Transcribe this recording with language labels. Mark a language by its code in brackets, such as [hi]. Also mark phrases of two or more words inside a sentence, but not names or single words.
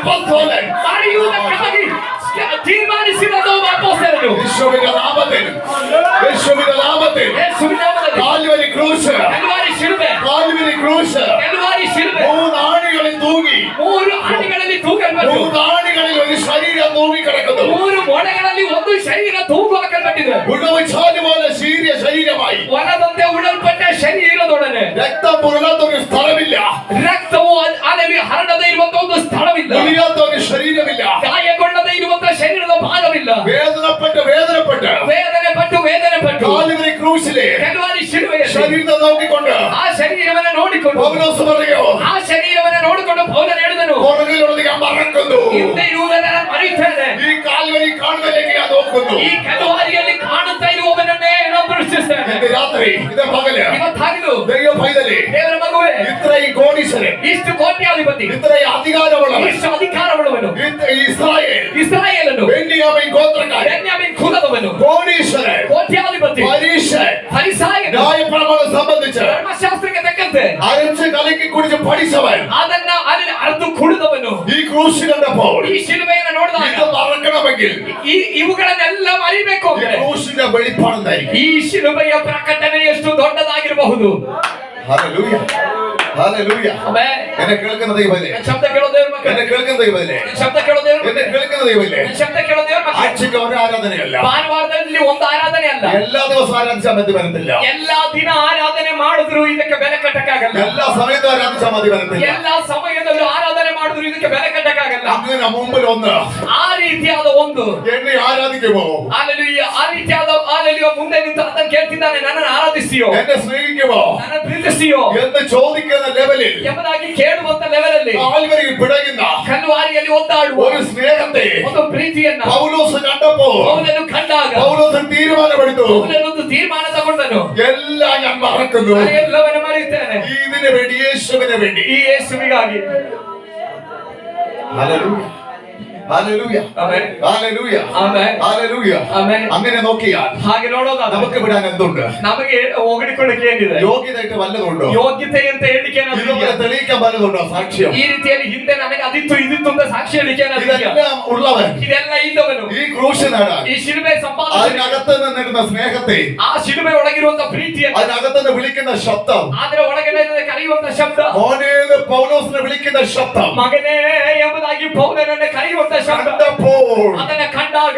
[en] stolen. [kn] ಮರೆಯುವುದಕ್ಕಾಗಿ ತೀರ್ಮಾನಿಸಿದನು ಅಪೊಸ್ತಲರು. [ml] യേശുവിന്റെ നാമത്തിൽ, യേശുവിന്റെ നാമത്തിൽ [kn] ಯೇಸುವಿನ ನಾಮದಲ್ಲಿ [ml] കാൽവരി ക്രൂശ്, [kn] ಕಲ್ವಾರಿ ಶಿಲುಬೆ, [ml] കാൽവരി ക്രൂശ് [kn] ಕಲ್ವಾರಿ ಶಿಲುಬೆ, [ml] 3 ആണികളിൽ തൂങ്ങി, [kn] 3 ಆಣಿಗಳಲ್ಲಿ ತೂಗಲ್ಪಟ್ಟು, [ml] 3 ആണികളിൽ ഒരു ശരീരം തൂങ്ങി കിടക്കുന്നു. [kn] 3 ಮೊಳೆಗಳಲ್ಲಿ ಒಂದು ಶರೀರ ತೂಗು ಹಾಕಲ್ಪಟ್ಟಿದೆ. [ml] ഉഴവുചാല് പോലെ ശീരിയ ശരീരമായി, [kn] ಒಣದಂತೆ ಉಡಲ್ಪಟ್ಟ ಶರೀರದೊಡನೆ [ml] രക്തം പുരളാത്ത ഒരു സ്ഥലമില്ല, [kn] ರಕ್ತವು ಅಲ್ಲಿ ಹರಡದೇ ಇರುವಂತ ಒಂದು ಸ್ಥಳವಿಲ್ಲ, [ml] മുറിയാത്ത ഒരു ശരീരമില്ല, [kn] ಗಾಯಗೊಳ್ಳದೇ ಇರುವಂತ ಶರೀರದ ಭಾಗವಿಲ್ಲ. [ml] വേദനപ്പെട്ട് [kn] ವೇದನೆ ಪಟ್ಟು [ml] കാൽവരി ക്രൂശിലെ [kn] ಕಲ್ವಾರಿ ಶಿಲುಬೆಯಲ್ಲಿ [ml] ശരീരത്തെ നോക്കിക്കൊണ്ട് [kn] ಆ ಶರೀರವನ್ನು ನೋಡಿಕೊಂಡು [ml] പൗലോസ് പറയോ, [kn] ಆ ಶರೀರವನ್ನು ನೋಡಿಕೊಂಡು ಪೌಲನು ಹೇಳಿದನು, [ml] പുറകിലുള്ളത് ഞാൻ മറക്കുന്നു, [kn] ಹಿಂದೆ ಇರುವುದನ್ನು ನಾನು ಮರೆಯುತ್ತೇನೆ, [ml] ഈ കാൽവരി കാണുന്നതിലേക്ക് ഞാൻ നോക്കുന്നു. [kn] ಈ ಕಲ್ವಾರಿಯಲ್ಲಿ ಕಾಣುತ್ತಾ ಇರುವವನನ್ನೇ ನಾನು ದೃಷ್ಟಿಸ್ತೇನೆ. [ml] ഇത് രാത്രി, ഇത് പകല്, [kn] ಇವತ್ತಾಗಿದು [ml] ദൈവ പൈതലേ, [kn] ದೇವರ ಮಗುವೆ, [ml] ഇത്രയും കോടീശ്വരൻ, [kn] ಇಷ್ಟು ಕೋಟ್ಯಾಧಿಪತಿ, [ml] ഇത്രയും അധികാരമുള്ളവൻ, [kn] ಇಷ್ಟು ಅಧಿಕಾರವುಳ್ಳವನು, ಇಸ್ರಾಯೇಲನು, [ml] ബെന്യാമീൻ ഗോത്രക്കാരൻ, [kn] ಬೆನ್ಯಾಮೀನ್ ಕುಲದವನು, [ml] കോടീശ്വരൻ, [kn] ಕೋಟ್ಯಾಧಿಪತಿ, [ml] പരീശൻ, [kn] ಫರಿಸಾಯನು, [ml] ന്യായപ്രമാണം സംബന്ധിച്ച് [kn] ಧರ್ಮಶಾಸ್ತ್ರಕ್ಕೆ ತಕ್ಕಂತೆ [ml] അരച്ച് കലക്കി കുടിച്ച് പഠിച്ചവൻ, [kn] ಅದನ್ನ ಅಲ್ಲಿ ಅರ್ಧ ಕುಡಿದವನು [ml] ഈ ക്രൂശ് കണ്ടപ്പോൾ [kn] ಈ ಶಿಲುಬೆಯನ್ನು ನೋಡಿದಾಗ [ml] ഇത് മറക്കണമെങ്കിൽ [kn] ಇವುಗಳನ್ನೆಲ್ಲ ಮರಿಬೇಕು [ml] ഈ [kn] ಅಂದ್ರೆ [ml] ക്രൂശിന്റെ വെളിപ്പാടെന്തായിരിക്കും? [kn] ಈ ಶಿಲುಬೆಯ ಪ್ರಕಟಣೆ ಎಷ್ಟು ದೊಡ್ಡದಾಗಿರಬಹುದು. [ml] ഹല്ലേലൂയ, ഹല്ലേലൂയ. [kn] ಆಮೆನ್. [ml] എന്നെ കേൾക്കുന്ന ദൈവമേ, [kn] ಶಬ್ದ ಕೇಳೋ ದೇವರ ಮಕ್ಕಳೇ, [ml] എന്നെ കേൾക്കുന്ന ദൈവമേ, [kn] ಶಬ್ದ ಕೇಳೋ ದೇವರ [ml] എന്നെ [kn] ಮಕ್ಕಳೇ, [ml] കേൾക്കുന്ന ദൈവമേ, [kn] ಶಬ್ದ ಕೇಳೋ ದೇವರ ಮಕ್ಕಳೇ, [ml] ആഴ്ചയ്ക്ക് ഒരു ആരാധനയല്ല, [kn] ಭಾನುವಾರದಲ್ಲಿ ಒಂದು ಆರಾಧನೆ ಅಲ್ಲ, [ml] എല്ലാ ദിവസവും ആരാധിച്ചാൽ മതി വരത്തില്ല, [kn] ಎಲ್ಲಾ ದಿನ ಆರಾಧನೆ ಮಾಡಿದ್ರು ಇದಕ್ಕೆ ಬೆಲೆ ಕಟ್ಟಕ್ಕಾಗಲ್ಲ, [ml] എല്ലാ സമയത്തും ആരാധിച്ചാൽ മതി വരത്തില്ല. [kn] ಎಲ್ಲಾ ಸಮಯದಲ್ಲೂ ಆರಾಧನೆ ಮಾಡಿದ್ರು ಇದಕ್ಕೆ ಬೆಲೆ ಕಟ್ಟಕ್ಕಾಗಲ್ಲ. [ml] അങ്ങനെ മുമ്പിൽ ഒന്ന് [kn] ಆ ರೀತಿಯಾದ ಒಂದು [ml] എന്നെ ആരാധിക്കുമോ, [kn] ಹಾಲೆಲೂಯಾ, ಆ ರೀತಿಯಾದ ಹಾಲೆಲೂಯಾ ಮುಂದೆ ನಿಂತು ಅದನ್ನು ಕೇಳ್ತಿದ್ದಾನೆ, ನನ್ನನ್ನು ಆರಾಧಿಸಿಯೋ, [ml] എന്നെ സ്നേഹിക്കുമോ [kn] ನನ್ನ ಪ್ರೀತಿಸಿಯೋ [ml] എന്ന് ചോദിക്കുന്ന ലെവലിൽ [kn] ಎಂಬುದಾಗಿ ಕೇಳುವಂತ ಲೆವೆಲ್ ಅಲ್ಲಿ [ml] കാൽവരിയിൽ പിടയുന്ന [kn] ಕಲ್ವಾರಿಯಲ್ಲಿ ಒದ್ದಾಡುವ [ml] ഒരു സ്നേഹത്തെ [kn] ಒಂದು ಪ್ರೀತಿಯನ್ನ [ml] പൗലോസ് കണ്ടപ്പോൾ [kn] ಪೌಲನು ಕಂಡಾಗ [ml] പൗലോസ് തീരുമാനമെടുത്തു, [kn] ಪೌಲನೊಂದು ತೀರ್ಮಾನ ತಗೊಂಡನು, [ml] എല്ലാം ഞാൻ മറക്കുന്നു, [kn] ನಾನು ಎಲ್ಲವನ್ನ ಮರೆಯುತ್ತೇನೆ [ml] ഇതിനു വേണ്ടി, യേശുവിന് വേണ്ടി. [kn] ಈ ಯೇಸುವಿಗಾಗಿ. [ml] ഹല്ലേലൂയ, ഹല്ലേലൂയ, [kn] ಆಮೆನ್, [ml] ഹല്ലേലൂയ, [kn] ಆಮೆನ್, [ml] ഹല്ലേലൂയ. [kn] ಆಮೆನ್. [ml] അങ്ങനെ നോക്കിയാൽ [kn] ಹಾಗೆ ನೋಡೋದಾದ್ರೆ [ml] നമുക്ക് വിടാൻ എന്തുണ്ട്? [kn] ನಮಗೆ ಹೊಗಳಿಕೊಳ್ಳಕ್ಕೆ ಏನಿದೆ? [ml] യോഗ്യതയായിട്ട് വല്ലതുണ്ടോ? [kn] ಯೋಗ್ಯತೆ ಅಂತ ಹೇಳಿಕೆ ಏನಾದ್ರು [ml] ഇതുപോലെ [kn] ಇದೆಯಾ? [ml] തെളിയിക്കാൻ വല്ലതുണ്ടോ? സാക്ഷ്യം [kn] ಈ ರೀತಿಯಲ್ಲಿ ಹಿಂದೆ ನನಗೆ ಅದಿತ್ತು ಇದಿತ್ತು ಅಂತ ಸಾಕ್ಷಿ ಹೇಳಿಕೆ ಏನಾದ್ರು ಇದೆಯಾ? [ml] ഇതെല്ലാം ഉള്ളവൻ [kn] ಇದೆಲ್ಲ ಇದ್ದವನು [ml] ഈ ക്രൂശ് നേടാൻ [kn] ಈ ಶಿಲುಬೆ ಸಂಪಾದನೆ, [ml] അതിനകത്ത് നിന്നിരുന്ന സ്നേഹത്തെ, [kn] ಆ ಶಿಲುಬೆ ಒಳಗಿರುವಂತ ಪ್ರೀತಿಯನ್ನು, [ml] അതിനകത്ത് നിന്ന് വിളിക്കുന്ന ശബ്ദം, [kn] ಆದ್ರೆ ಒಳಗಡೆ ಕರೆಯುವಂತ ಶಬ್ದ, [ml] മോനേന്ന് പൗലോസിനെ വിളിക്കുന്ന ശബ്ദം [kn] ಮಗನೇ ಎಂಬುದಾಗಿ ಪೌಲನನ್ನು ಕರೆಯುವಂತ ಶಬ್ದ, [ml] കണ്ടപ്പോൾ [kn] ಅದನ್ನ ಕಂಡಾಗ